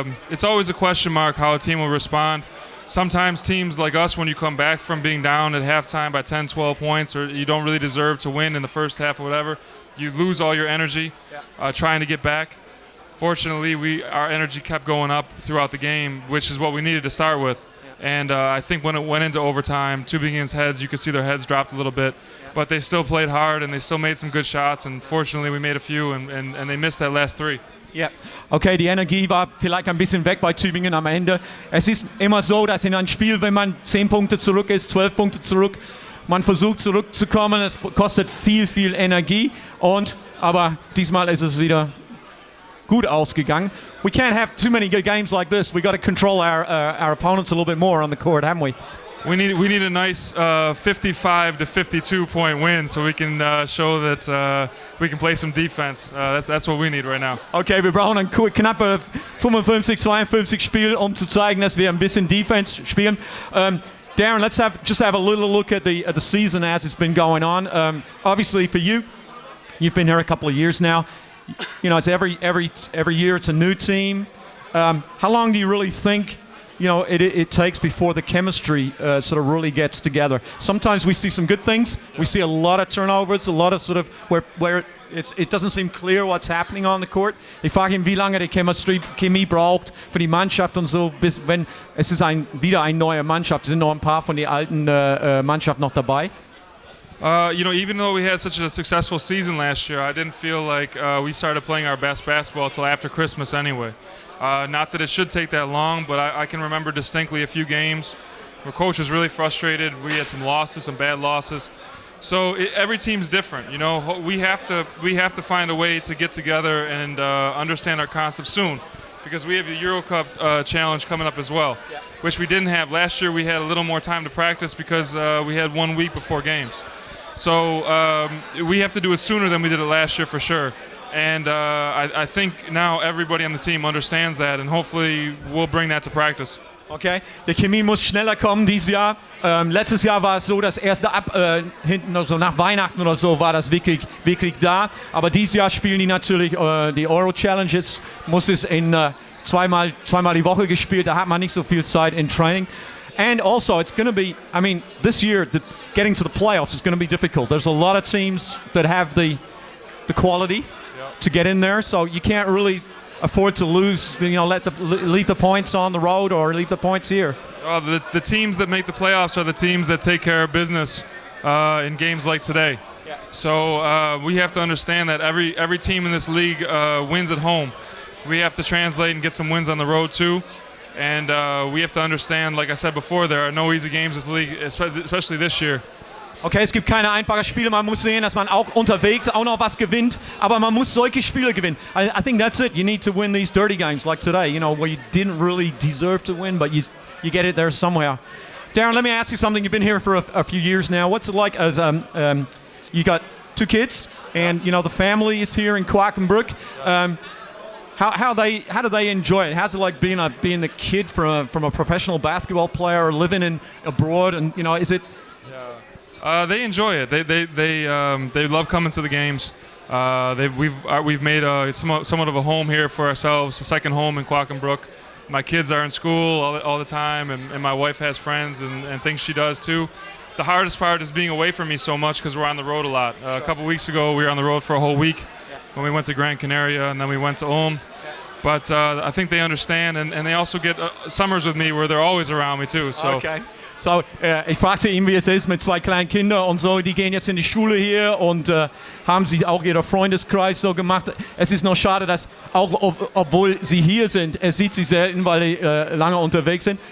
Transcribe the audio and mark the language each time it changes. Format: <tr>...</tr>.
<en>It's always a question mark how a team will respond. Sometimes teams like us, when you come back from being down at halftime by 10, 12 points, or you don't really deserve to win in the first half or whatever, you lose all your energy trying to get back. Fortunately, our energy kept going up throughout the game, which is what we needed to start with. And I think when it went into overtime, Tübingen's heads, you could see their heads dropped a little bit. But they still played hard, and they still made some good shots. And fortunately, we made a few, and they missed that last 3.</en> <de>Ja, okay, die Energie war vielleicht ein bisschen weg bei Tübingen am Ende. Es ist immer so, dass in einem Spiel, wenn man 10 Punkte zurück ist, 12 Punkte zurück, man versucht zurückzukommen, es kostet viel Energie. Aber diesmal ist es wieder gut ausgegangen.</de> <en>We can't have too many good games like this. We got to control our opponents a little bit more on the court, haven't we? we need a nice 55 to 52 point win so we can show that we can play some defense. That's what we need right now.</en> <de>Okay, wir brauchen ein knappe 55-52 Spiel, um zu zeigen, dass wir ein bisschen Defense spielen.</de> <en>Darren, let's just have a little look at the season as it's been going on. Obviously, for you, you've been here a couple of years now. You know, it's every year it's a new team. How long do you really think it takes before the chemistry sort of really gets together? Sometimes we see some good things. We see a lot of turnovers, a lot of sort of where it doesn't seem clear what's happening on the court.</en> <de>Ich frage ihn, wie lange die Chemie braucht für die Mannschaft und so, bis wenn es ist wieder eine neue Mannschaft. Sind noch ein paar von den alten Mannschaften noch dabei?</de> <en>Even though we had such a successful season last year, I didn't feel like we started playing our best basketball until after Christmas anyway. Not that it should take that long, but I can remember distinctly a few games where coach was really frustrated. We had some losses, some bad losses. So every team's different. You know, we have to find a way to get together and understand our concept soon, because we have the Euro Cup challenge coming up as well, which we didn't have last year. We had a little more time to practice because we had 1 week before games. So we have to do it sooner than we did it last year for sure. And I think now everybody on the team understands that, and hopefully we'll bring that to practice.</en> <de>Okay, die Chemie muss schneller kommen dieses Jahr. Letztes Jahr war es so, dass erst hinten so nach Weihnachten oder so war das wirklich da. Aber dieses Jahr spielen die natürlich die Euro Challenge. Jetzt muss es in zweimal die Woche gespielt. Da hat man nicht so viel Zeit in Training.</de> <en>And also, it's going to be, I mean, this year, getting to the playoffs is going to be difficult. There's a lot of teams that have the quality to get in there, so you can't really afford to lose, leave the points on the road or leave the points here. The teams that make the playoffs are the teams that take care of business in games like today. Yeah. So we have to understand that every team in this league wins at home. We have to translate and get some wins on the road too. And we have to understand, like I said before, there are no easy games in this league, especially this year.</en> <de>Okay, es gibt keine einfachen Spiele. Man muss sehen, dass man auch unterwegs auch noch was gewinnt. Aber man muss solche Spiele gewinnen.</de> <en>I think that's it. You need to win these dirty games like today, where you didn't really deserve to win, but you get it there somewhere. Darren, let me ask you something. You've been here for a few years now. What's it like as you got 2 kids, and the family is here in Quakenbrück. How do they enjoy it? How's it like being the kid from a professional basketball player or living abroad? And is it? They enjoy it. They love coming to the games. We've made somewhat of a home here for ourselves, a second home in Quakenbrück. My kids are in school all the time, and my wife has friends and things she does too. The hardest part is being away from me so much because we're on the road a lot. A couple weeks ago, we were on the road for a whole week when we went to Gran Canaria, and then we went to Ulm. But I think they understand, and they also get summers with me where they're always around me too. So. Okay.</en> <de>So, ich fragte ihn, wie es ist mit 2 kleinen Kindern und so. Die gehen jetzt in die Schule hier und haben sich auch ihren Freundeskreis so gemacht. Es ist noch schade, dass auch obwohl sie hier sind, er sieht sie selten, weil die lange unterwegs sind.</de>